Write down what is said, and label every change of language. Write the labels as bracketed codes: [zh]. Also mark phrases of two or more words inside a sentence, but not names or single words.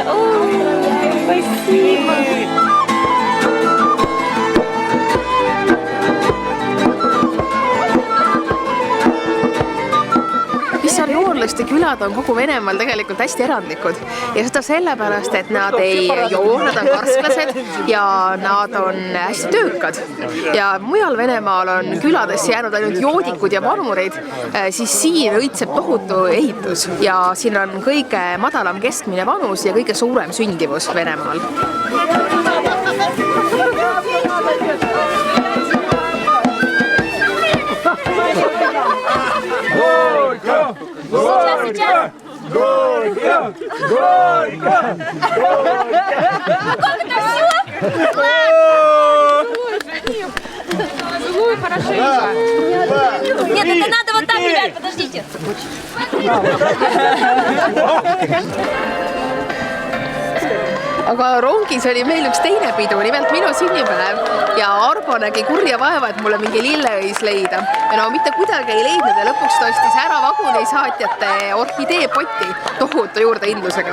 [ru] Ой, спасибо. [et] Vissarioonlaste külad on kogu Venemaal tegelikult hästi erandlikud ja seda sellepärast, et nad ei joo, nad on karsklased ja nad on hästi töökad. Ja mujal Venemaal on küladesse jäänud ainult joodikud ja vanurid, siis siin õitseb tohutu ehitus ja siin on kõige madalam keskmine vanus ja kõige suurem sündivus Venemaal. [ru] Сейчас. Горько! Как это все? Ой, хорошенько. Нет, это надо вот так, ребят, подождите. [et] Aga rongis oli meil üks teine pidu, nimelt minu sünnipäev ja Arbo nägi kurja vaeva, et mulle mingi lilleõis leida. Ja no mitte kuidagi ei leidnud ja lõpuks tostis ära vaguni saatjate orhideepoti tohutu juurdeindlusega.